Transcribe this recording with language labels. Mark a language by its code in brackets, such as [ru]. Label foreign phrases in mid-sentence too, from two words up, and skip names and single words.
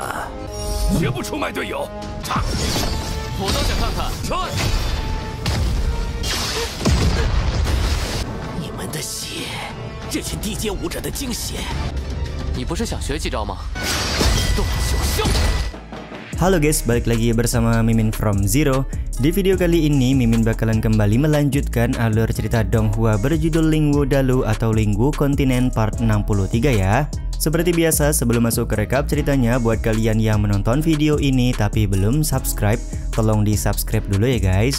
[zh] 绝不出卖队友！差！我倒想看看。撤！你们的血，这群低阶武者的精血。你不是想学几招吗？动九霄。 [id] Halo guys, balik lagi bersama Mimin from Zero. Di video kali ini Mimin bakalan kembali melanjutkan alur cerita Donghua berjudul Lingwu Dalu atau Lingwu Kontinen part 63 ya. Seperti biasa, sebelum masuk ke rekap ceritanya, buat kalian yang menonton video ini tapi belum subscribe, tolong di subscribe dulu ya guys.